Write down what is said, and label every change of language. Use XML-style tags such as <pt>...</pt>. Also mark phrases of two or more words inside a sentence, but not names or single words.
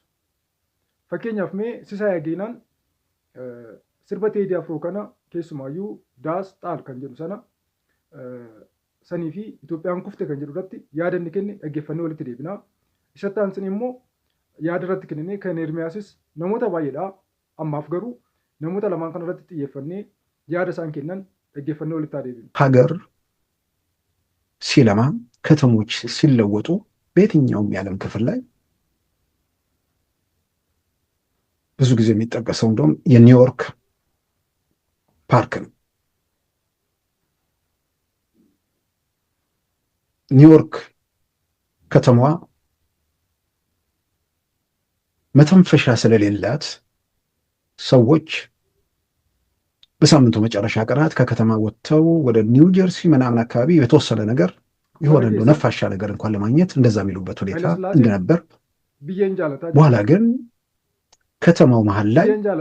<om>Fakkeenyaaf mee Sisaa Yageenaan sirba Teedii Afroo kana keessumaayyuu daas xaal kan jedhu sana sanii fi Itoophiyaan kufte kan jedhu irratti yaada inni kenne dhaggeeffannee walitti deebinaa. Isatti aansin immoo yaada irratti kennine kan Ermiyaasis namoota baay'eedha. Ammaaf garuu namoota lamaan kana irratti xiyyeeffannee yaada isaan kennan dhaggeeffannee walitti deebina.</om> <am>ሀገር ሲለማ ከተሞች ሲለወጡ በየትኛውም የዓለም ክፍል ላይ ብዙ ጊዜ የሚጠቀሰው እንደውም የኒውዮርክ ፓርክ ነው። ኒውዮርክ ከተማዋ መተንፈሻ ስለሌላት ሰዎች በሳምንቱ መጨረሻ ቀናት ከከተማ ወጥተው ወደ ኒው ጀርሲ ምናምን አካባቢ የተወሰነ ነገር የሆነ እንደው ነፋሻ ነገር እንኳን ለማግኘት እንደዛ የሚሉበት ሁኔታ እንደነበር፣ በኋላ ግን ከተማው መሀል ላይ</am>